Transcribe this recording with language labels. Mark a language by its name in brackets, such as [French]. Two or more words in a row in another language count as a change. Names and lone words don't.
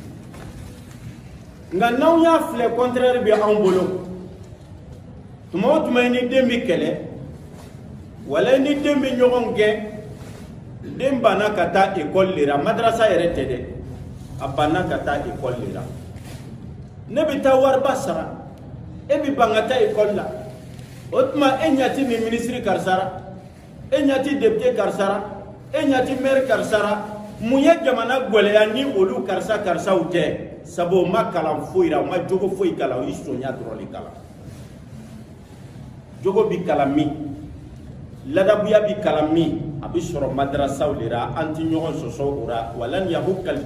[Bambara] nka n'aw y'a filɛ contraire bɛ anw bolo tuma o tuma ni den bi kɛlɛ wala ni den bi ɲɔgɔn gɛn den banna ka taa école le ra madrasa yɛrɛ tɛ dɛ a banna ka taa école le ra ne bi taa wariba sara e bi ban ka taa école la o tuma e ɲati ni ministre karisara e ɲati député karisara e ɲati maire karisara mun ye jamana gwɛlɛya ni olu karisaw tɛ sabu o ma kalan foyi ra o ma jogo foyi kalan o yi sonya dɔrɔn de kalan jogo bi kalan min ladabuya bi kalan min a bi sɔrɔ madrasaw de ra an ti ɲɔgɔn sɔsɔ o ra walan yahukal